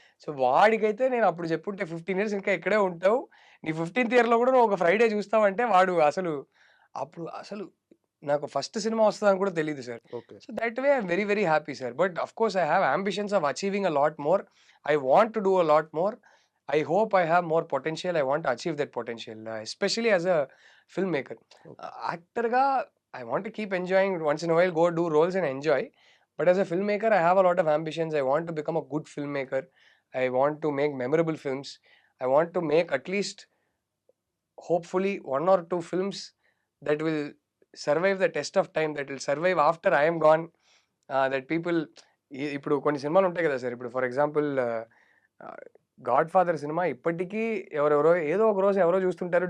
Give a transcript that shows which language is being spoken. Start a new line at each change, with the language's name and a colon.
Telugu: So, వాడికైతే నేను అప్పుడు చెప్పుంటే 15 ఇయర్స్ ఇంకా ఇక్కడే ఉంటావు. నీ 15థ్ ఇయర్‌లో కూడా నువ్వు ఒక ఫ్రైడే చూస్తావంటే వాడు అసలు నాకు ఫస్ట్ సినిమా వస్తదని కూడా తెలీదు sir.
English: Okay. So, that way I'm very, very happy sir. But of course I have ambitions of achieving a lot more. I want to do a lot more. I hope I have more potential. I want to achieve that potential, especially as a filmmaker. Okay. యాక్టర్‌గా I want to keep enjoying once in a while, go do roles and enjoy. But as a filmmaker, I have a lot of ambitions. I want to become a good filmmaker. I want to make memorable films. I want to make at least, hopefully, one or two films that will survive the test of time, that will survive after I am gone. That people,
Telugu: ఇప్పుడు కొన్ని సినిమాలు ఉంటాయి కదా sir. ఇప్పుడు for example 'God father' cinema ఇప్పటికీ ఎవరెవరో ఏదో ఒక రోజు ఎవరో చూస్తుంటారు.